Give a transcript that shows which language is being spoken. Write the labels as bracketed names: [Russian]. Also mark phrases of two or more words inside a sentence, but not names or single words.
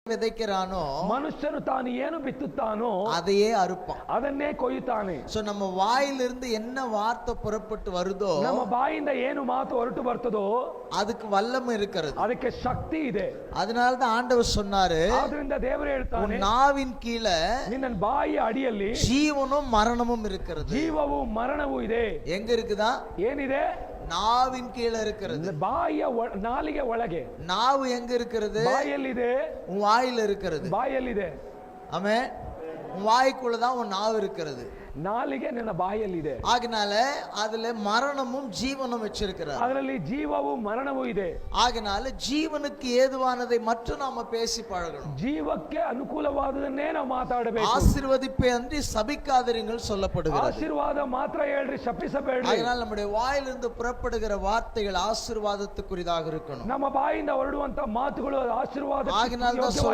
[Tamil] விதைக்கிறானோ [Kannada] ಮನುಷ್ಯನು ತಾನು ಏನು ಬಿತ್ತುತ್ತಾನೋ [Tamil] அதையே அறுப்பான். [Kannada] ಅದನ್ನೇ ಕೊಯ್ಯುತ್ತಾನೆ. [Tamil] சோ நம்ம வாயிலிருந்து என்ன வார்த்தை புறப்பட்டு வருதோ [Kannada] ನಮ್ಮ ಬಾಯಿಂದ ಏನು ಮಾತು ಹೊರಟು ಬರ್ತದೋ [Tamil] அதுக்கு வல்லமை இருக்கிறது. [Kannada] ಅದಕ್ಕೆ ಶಕ್ತಿ ಇದೆ. [Tamil] அதனால தான் ஆண்டவர் சொன்னாரு, [Kannada] ಆದ್ರಿಂದ ದೇವರು ಹೇಳ್ತಾನೆ, [Tamil] நாவின் கீழே [Kannada] ನಿನ್ನ ಬಾಯಿಯ ಅಡಿಯಲ್ಲಿ [Tamil] ஜீவனும் மரணமும் இருக்கிறது. [Kannada] ಜೀವವು ಮರಣವೂ ಇದೆ. [Tamil] எங்க இருக்குதா? [Kannada] ಏನಿದೆ? [Tamil] நாவின் கீழே இருக்கிறது. [Kannada] ಬಾಯಿಯ ನಾಲಿಗೆ ಒಳಗೆ. [Tamil] நாவு எங்க இருக்கிறது? [Kannada] ಬಾಯಲ್ಲಿದೆ. [Tamil] உன் வாயில இருக்கிறது. [Kannada] ಬಾಯಲ್ಲಿದೆ. [Tamil] ஆமென். உன் வாய்க்குள்ளதான் உன் நாவு இருக்கிறது. [Kannada] ನಾಲಿಗೆ ನಿನ್ನ ಬಾಯಲ್ಲಿದೆ. [Tamil] ஆகினால அதுல மரணமும் ஜீவனும் வச்சிருக்கிறார். [Kannada] ಅದರಲ್ಲಿ ಜೀವವು ಮರಣವೂ ಇದೆ. [Tamil] ஆகினால ஜீவனுக்கு ஏதுவானதை மட்டும் நாம பேசி பழகணும். [Kannada] ಜೀವಕ್ಕೆ ಅನುಕೂಲವಾದದನ್ನೇ ನಾವು ಮಾತಾಡಬೇಕು. [Tamil] ஆசீர்வதிப்பே அன்றி சபிக்காதிருங்கள் சொல்லப்படுகிறது. [Kannada] ಆಶೀರ್ವಾದ ಮಾತ್ರ ಹೇಳ್ರಿ, ಶಪಿಸಬೇಡ್ರಿ. [Tamil] ஆகினால நம்முடைய வாயிலிருந்து புறப்படுகிற வார்த்தைகள் ஆசீர்வாதத்துக்குரியதாக இருக்கணும். [Kannada] ನಮ್ಮ ಬಾಯಿಂದ ಹೊರಡುವಂತ ಮಾತುಗಳು ಆಶೀರ್ವಾದ. [Tamil] ஆகினால